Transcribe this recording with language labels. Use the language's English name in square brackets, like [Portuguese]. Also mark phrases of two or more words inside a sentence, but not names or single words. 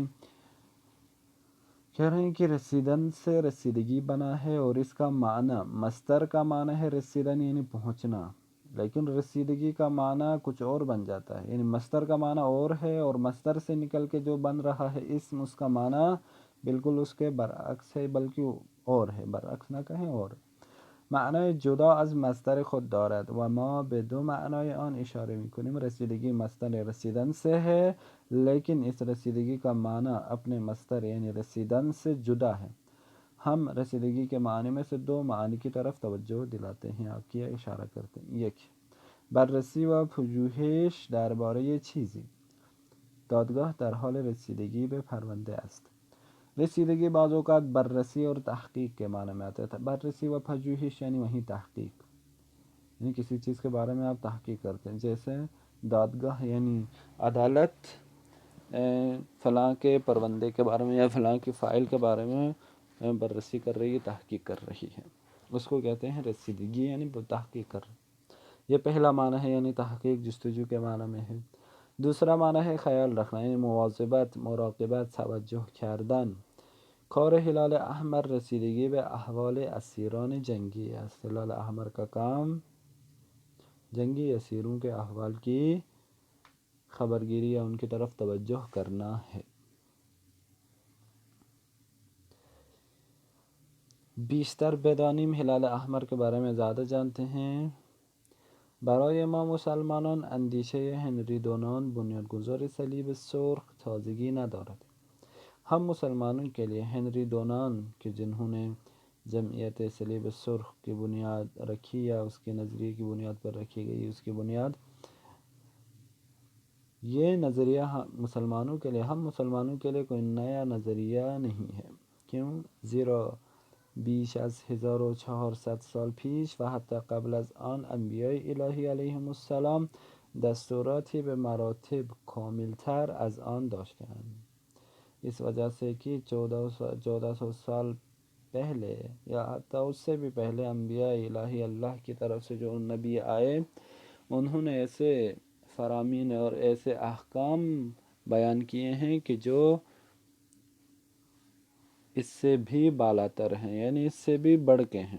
[Urdu] کہہ رہے ہیں کہ رسیدن سے رسیدگی بنا ہے، اور اس کا معنی، مصدر کا معنی ہے رسیدن یعنی پہنچنا، لیکن رسیدگی کا معنی کچھ اور بن جاتا ہے، یعنی مصدر کا معنی اور ہے، اور مصدر سے نکل کے جو بن رہا ہے اسم، اس کا معنی بالکل اس کے برعکس ہے، بلکہ اور ہے، برعکس نہ کہیں اور۔ [Persian] معنای جدا از مصدر خود دارد و ما به دو معنای آن اشاره میکنیم۔ [Urdu] رسیدگی مصدر رسیدن سے ہے، لیکن اس رسیدگی کا معنی اپنے مصدر یعنی رسیدن سے جدا ہے۔ ہم رسیدگی کے معنی میں سے دو معنی کی طرف توجہ دلاتے ہیں، آپ کیا اشارہ کرتے ہیں۔ [Persian] یک، بررسی و پژوهش درباره چیزی، دادگاه در حال رسیدگی به پرونده است۔ [Urdu] رسیدگی بعض اوقات بررسی اور تحقیق کے معنی میں آتا ہے۔ [Persian] بررسی و پژوهش [Urdu] یعنی وہیں تحقیق، یعنی کسی چیز کے بارے میں آپ تحقیق کرتے ہیں، جیسے دادگاہ یعنی عدالت فلاں کے پروندے کے بارے میں یا فلاں کی فائل کے بارے میں بررسی کر رہی ہے، تحقیق کر رہی ہے، اس کو کہتے ہیں رسیدگی، یعنی تحقیق کر رہی ہے۔ یہ پہلا معنی ہے، یعنی تحقیق، جستجو کے معنی میں ہے۔ دوسرا معنی ہے خیال رکھنا، یعنی مواظبت، مراقبت، [Persian] توجہ کردن۔ کار ہلال احمر رسیدگی به احوال اسیران جنگی است۔ [Urdu] ہلال احمر کا کام جنگی اسیروں کے احوال کی خبرگیری یا ان کی طرف توجہ کرنا ہے۔ [Persian] بیشتر بدانیم، [Urdu] ہلال احمر کے بارے میں زیادہ جانتے ہیں۔ [Persian] برای ما مسلمانان اندیشه هنری دونان بنیانگذار صلیب سرخ تازگی ندارد۔ [Urdu] ہم مسلمانوں کے لیے ہنری دونان کے جنہوں نے جمعیت صلیب سرخ کی بنیاد رکھی، یا اس کے نظریے کی بنیاد پر رکھی گئی، اس کی بنیاد، یہ نظریہ ہم مسلمانوں کے لیے کوئی نیا نظریہ نہیں ہے۔ کیوں؟ [Persian] زیرا بیش از 1400 سال پیش و حتی قبل از آن انبیاء الهی علیهم السلام دستوراتی به مراتب کاملتر از آن داشتند۔ [Urdu] اس وجہ سے کہ 1400 سال پہلے یا حتی اس سے بھی پہلے انبیاء الہی، اللہ کی طرف سے جو نبی آئے، انہوں نے ایسے فرامین اور ایسے احکام بیان کیے ہیں کہ جو اس سے بھی بالاتر ہیں، یعنی اس سے بھی بڑھ کے ہیں۔